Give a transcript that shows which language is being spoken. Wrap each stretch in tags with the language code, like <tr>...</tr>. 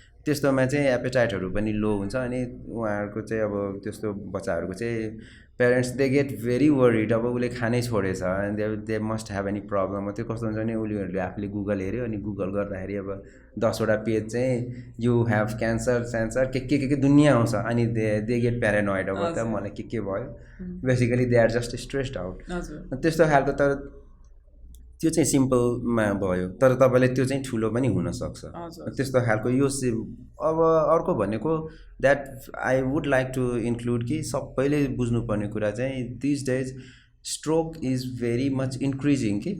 <ne>त्यस्तोमा चाहिँ एपेटाइटहरू पनि लो हुन्छ, अनि उहाँहरूको चाहिँ अब त्यस्तो बच्चाहरूको चाहिँ parents</ne> <en>They get very worried.</en> <ne>अब उसले खानै छोडेछ</ne> <en>And they must have any problem.</en> <ne>त्यो कस्तो हुन्छ भने उनीहरूले आफूले गुगल हेऱ्यो, अनि गुगल गर्दाखेरि अब 10वटा पेज चाहिँ</ne> <en>you have cancer</en> <ne>के दुनियाँ आउँछ, अनि</ne> <en>They get paranoid.</en> <ne>अब त मलाई के भयो,</ne> <en>Basically they are just stressed out.</en> <ne>त्यस्तो खालको, तर त्यो चाहिँ सिम्पलमा भयो, तर तपाईँले त्यो चाहिँ ठुलो पनि हुनसक्छ त्यस्तो खालको। यो अब अर्को भनेको</ne> <en>that I would like to include</en> <ne>कि सबैले बुझ्नुपर्ने कुरा चाहिँ</ne> <en>this days stroke is very much increasing</en> <ne>कि।</ne>